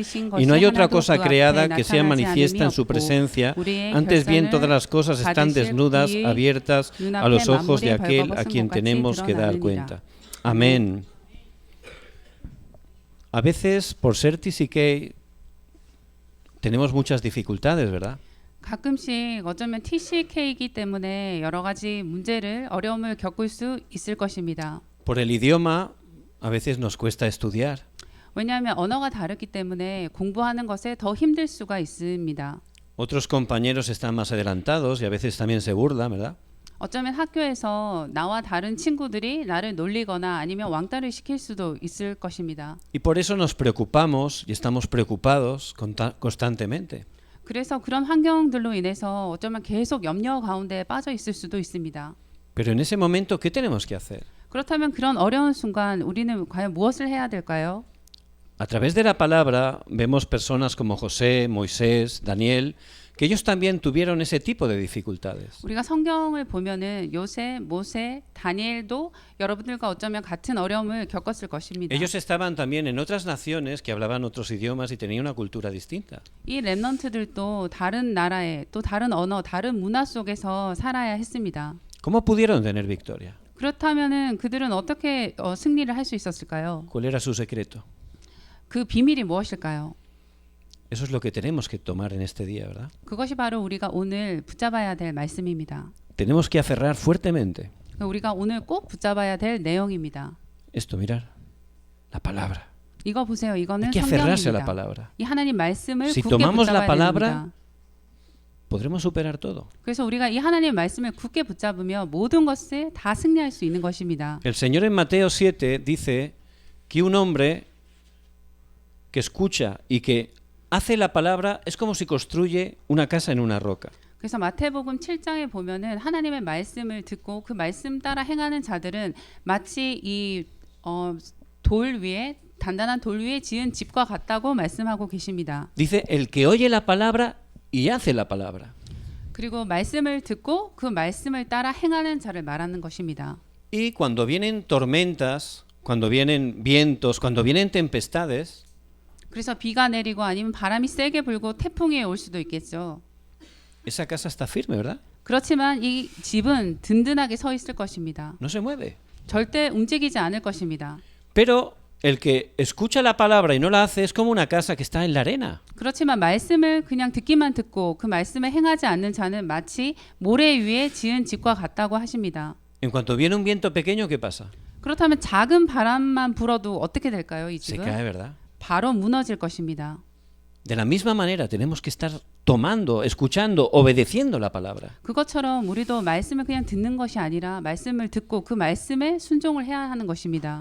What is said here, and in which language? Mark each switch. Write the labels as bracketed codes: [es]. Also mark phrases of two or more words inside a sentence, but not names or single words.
[es] Y no hay otra cosa creada que sea manifiesta en su presencia, antes bien todas las cosas están desnudas, abiertas a los ojos de aquel a quien tenemos que dar cuenta. Amén. A veces, por ser TCK, tenemos muchas dificultades, ¿verdad? [ko] 가끔씩 어쩌면 TCK이기 때문에 여러 가지 어려움을 겪을 수 있을 것입니다. [es] Por el idioma, a veces nos cuesta estudiar. [ko] 왜냐하면 언어가 다르기 때문에 공부하는 것에 더 힘들 수가 있습니다. [es] Otros compañeros están más adelantados y a veces también se burlan, ¿verdad? [ko] 어쩌면 학교에서 나와 다른 친구들이 나를 놀리거나 아니면 왕따를 시킬 수도 있을 것입니다. [es] Y por eso nos preocupamos y estamos preocupados constantemente. [ko] 그래서 그런 환경들로 인해서 어쩌면 계속 염려 가운데 빠져 있을 수도 있습니다. [es] Pero en ese momento, ¿qué tenemos que hacer? [ko] 그렇다면 그런 어려운 순간 우리는 과연 무엇을 해야 될까요? [es] A través de la palabra vemos personas como José, Moisés, Daniel, que ellos también tuvieron ese tipo de dificultades. [ko] 우리가 성경을 보면은 요셉, 모세, 다니엘도 여러분들과 어쩌면 같은 어려움을 겪었을 것입니다. [es] Ellos estaban también en otras naciones que hablaban otros idiomas y tenían una cultura distinta. [ko] 이 렘넌트들도 다른 나라에 또 다른 언어, 다른 문화 속에서 살아야 했습니다. [es] ¿Cómo pudieron tener victoria? [ko] 그렇다면은 그들은 어떻게 승리를 할 수 있었을까요? [es] ¿Cuál era su secreto? [ko] 그 비밀이 무엇일까요? [es] Eso es lo que tenemos que tomar en este día, ¿verdad? [ko] 그것이 바로 우리가 오늘 붙잡아야 될 말씀입니다. [es] Tenemos que aferrar fuertemente. [ko] 우리가 오늘 꼭 붙잡아야 될 내용입니다. [es] Esto, mirar, la palabra. [ko] 이거 보세요. 이거는 [es] Hay que aferrarse a la [ko] 성경입니다. [es] palabra. [ko] 이 하나님 말씀을 [es] Si [ko] 굳게 [es] tomamos la [ko] 붙잡아야 [es] palabra, [ko] 됩니다. [es] podremos superar todo. [ko] 그래서 우리가 이 하나님 말씀을 굳게 붙잡으며 모든 것을 다 승리할 수 있는 것입니다. [es] El Señor en Mateo 7 dice que un hombre que escucha y que hace la palabra es como si construye una casa en una roca. [ko] 그래서 마태복음 7장에 보면은 하나님의 말씀을 듣고 그 말씀 따라 행하는 자들은 마치 이 돌 위에 단단한 돌 위에 지은 집과 같다고 말씀하고 계십니다. [es] Dice el que oye la palabra y hace la palabra. [ko] 그리고 말씀을 듣고 그 말씀을 따라 행하는 자를 말하는 것입니다. [es] Y cuando vienen tormentas, cuando vienen vientos, cuando vienen tempestades, [ko] 그래서 비가 내리고 아니면 바람이 세게 불고 태풍이 올 수도 있겠죠. [es] esa casa está firme, ¿verdad? [ko] 그렇지만 이 집은 든든하게 서 있을 것입니다. [es] No se mueve. [ko] 절대 움직이지 않을 것입니다. [es] Pero el que escucha la palabra y no la hace es como una casa que está en la arena. [ko] 그렇지만 말씀을 그냥 듣기만 듣고 그 말씀에 행하지 않는 자는 마치 모래 위에 지은 집과 같다고 하십니다. [es] En cuanto viene un viento pequeño, ¿qué pasa? [ko] 그렇다면 작은 바람만 불어도 어떻게 될까요? 이 [es] Se [ko] 집은 [es] cae, ¿verdad? [ko] 바로 무너질 것입니다. [es] De la misma manera tenemos que estar tomando, escuchando, obedeciendo la palabra. [ko] 그것처럼 우리도 말씀을 그냥 듣는 것이 아니라 말씀을 듣고 그 말씀에 순종을 해야 하는 것입니다.